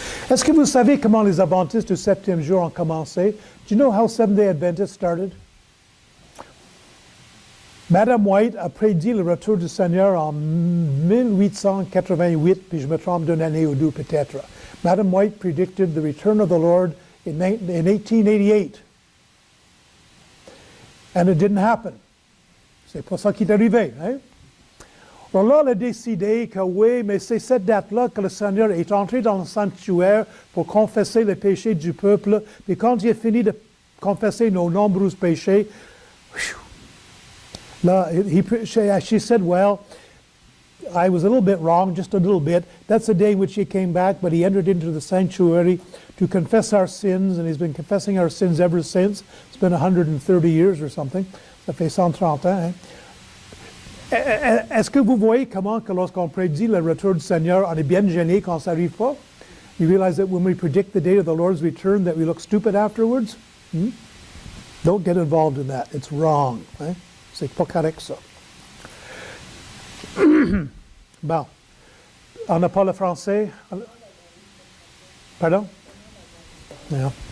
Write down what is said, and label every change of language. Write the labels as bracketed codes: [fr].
[fr] Est-ce que vous savez comment les Adventistes du 7e jour ont commencé? [en] Do you know how Seventh-day Adventists started? [fr] Madame White a prédit le retour du Seigneur en 1888, puis je me trompe d'une année ou deux peut-être. [en] Madame White predicted the return of the Lord in 1888. And it didn't happen. [fr] C'est pas ça qui est arrivé. Hein? Alors là, elle a décidé que oui, mais c'est cette date-là que le Seigneur est entré dans le sanctuaire pour confesser les péchés du peuple. Puis quand il a fini de confesser nos nombreux péchés, là, [en] she said, well, I was a little bit wrong, just a little bit. That's the day in which he came back, but he entered into the sanctuary to confess our sins, and he's been confessing our sins ever since. It's been 130 years or something. [fr] Ça fait 130 ans. Hein? Est-ce que vous voyez comment que lorsqu'on prédit le retour du Seigneur, on est bien gêné quand ça n'arrive pas? [en] You realize that when we predict the date of the Lord's return, that we look stupid afterwards? Hmm? Don't get involved in that. It's wrong. [fr] Hein? C'est pas correct, ça. Bon. On n'a pas le français? Pardon? Yeah.